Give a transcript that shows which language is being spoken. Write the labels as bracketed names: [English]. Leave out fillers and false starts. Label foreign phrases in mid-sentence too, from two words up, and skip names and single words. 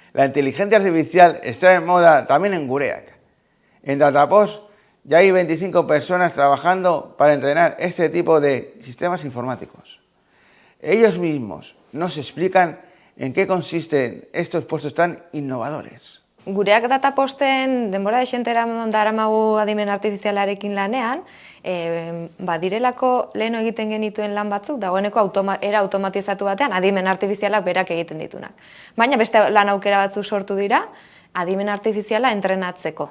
[Spanish] La inteligencia artificial está de moda también en Gureak. En Datapos ya hay 25 personas trabajando para entrenar este tipo de sistemas informáticos. Ellos mismos nos explican en qué consisten estos puestos tan innovadores. [Basque] Gureak Dataposten denbora desentera daramagu adimen artifizialarekin lanean, badirelako lehen egiten genituen lan batzuk, dagoeneko era automatizatu batean adimen artifizialak berak egiten ditunak. Baina beste lan aukera batzuk sortu dira, adimen artifiziala entrenatzeko.